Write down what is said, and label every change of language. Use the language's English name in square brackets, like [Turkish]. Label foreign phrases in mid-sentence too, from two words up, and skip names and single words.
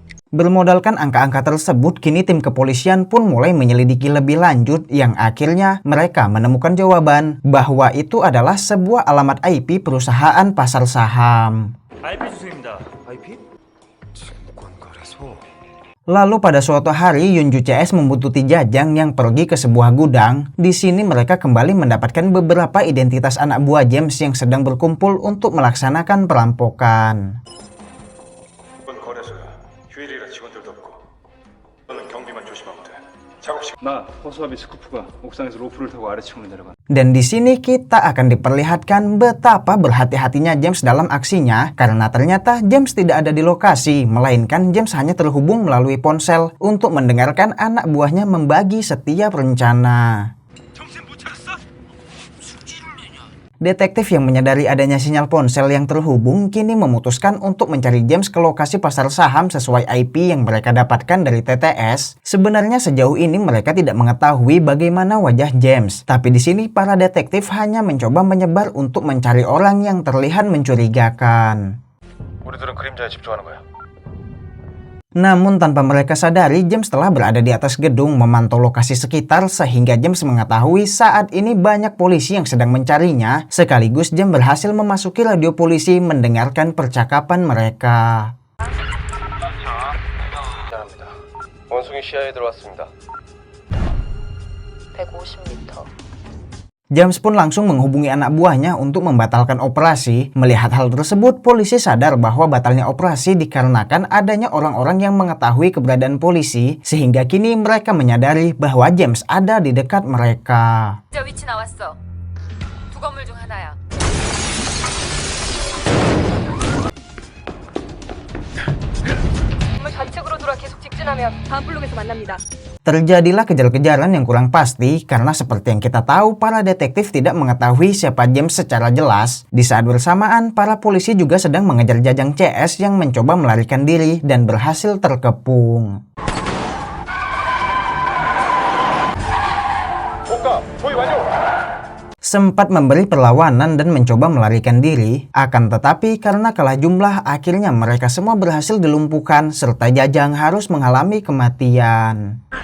[Indonesian] Bermodalkan angka-angka tersebut, kini tim kepolisian pun mulai menyelidiki lebih lanjut yang akhirnya mereka menemukan jawaban bahwa itu adalah sebuah alamat IP perusahaan pasar saham. [Korean] IP 주소입니다. IP? 증권거래소. [Indonesian] Lalu pada suatu hari Yunju CS membuntuti Jajang yang pergi ke sebuah gudang. Di sini mereka kembali mendapatkan beberapa identitas anak buah James yang sedang berkumpul untuk melaksanakan perampokan. [Korean] 증권거래소야. 휴일이라 직원들도 없고. 너는 경비만 조심하면 돼. 작업실. 나 허수아비 스쿠프가 옥상에서 로프를 타고 아래층으로 내려가. [Indonesian] Dan di sini kita akan diperlihatkan betapa berhati-hatinya James dalam aksinya karena ternyata James tidak ada di lokasi, melainkan James hanya terhubung melalui ponsel untuk mendengarkan anak buahnya membagi setiap rencana. Detektif yang menyadari adanya sinyal ponsel yang terhubung kini memutuskan untuk mencari James ke lokasi pasar saham sesuai IP yang mereka dapatkan dari TTS. Sebenarnya sejauh ini mereka tidak mengetahui bagaimana wajah James, tapi di sini para detektif hanya mencoba menyebar untuk mencari orang yang terlihat mencurigakan. [Korean] 우리들은 그림자에 집중하는 거야. [Indonesian] Namun tanpa mereka sadari, James telah berada di atas gedung memantau lokasi sekitar sehingga James mengetahui saat ini banyak polisi yang sedang mencarinya. Sekaligus James berhasil memasuki radio polisi mendengarkan percakapan mereka. [Korean] 미안합니다. 원숭이 시야에 들어왔습니다. 150m. [Indonesian] James pun langsung menghubungi anak buahnya untuk membatalkan operasi. Melihat hal tersebut, polisi sadar bahwa batalnya operasi dikarenakan adanya orang-orang yang mengetahui keberadaan polisi, sehingga kini mereka menyadari bahwa James ada di dekat mereka. [Korean] 위치 나왔어. 두 건물 중 하나야. 건물 좌측으로 돌아 계속 직진하면 다음 블록에서 만납니다. [Indonesian] Terjadilah kejar-kejaran yang kurang pasti karena seperti yang kita tahu, para detektif tidak mengetahui siapa James secara jelas. Di saat bersamaan, para polisi juga sedang mengejar Jajang CS yang mencoba melarikan diri dan berhasil terkepung. Sempat memberi perlawanan dan mencoba melarikan diri, akan tetapi karena kalah jumlah akhirnya mereka semua berhasil dilumpuhkan serta Jajang harus mengalami kematian.